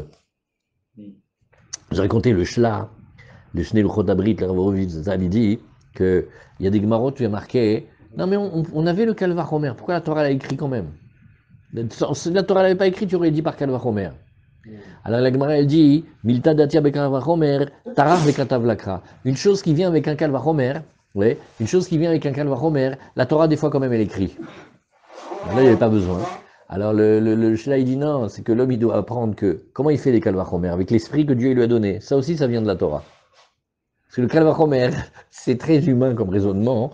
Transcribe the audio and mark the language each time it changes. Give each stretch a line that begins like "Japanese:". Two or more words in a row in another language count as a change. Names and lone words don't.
French: J'ai raconté le Shla, le Shnei Luchot Abrit, le Rav Horovitz, il dit qu'il y a des Gemarot, tu as marqué, non mais on avait le Kalvachomer, pourquoi la Torah l'a écrit quand même? Si la Torah l'avait pas écrit, tu aurais dit par Kalvachomer. Alors la Gemara, elle dit,
Aramaic: מילתא דאתיא בקל וחומר טרח וכתב לה קרא.
French: Une chose qui vient avec un Kalvachomer, ouais, une chose qui vient avec un Kalvachomer, la Torah des fois quand même elle écrit. Là il n'y avait pas besoin. Alors le Shla il dit non, c'est que l'homme il doit apprendre que comment il fait les Kalvachomer avec l'esprit que Dieu lui a donné. Ça aussi ça vient de la Torah. Parce que le Kalvachomer c'est très humain comme raisonnement.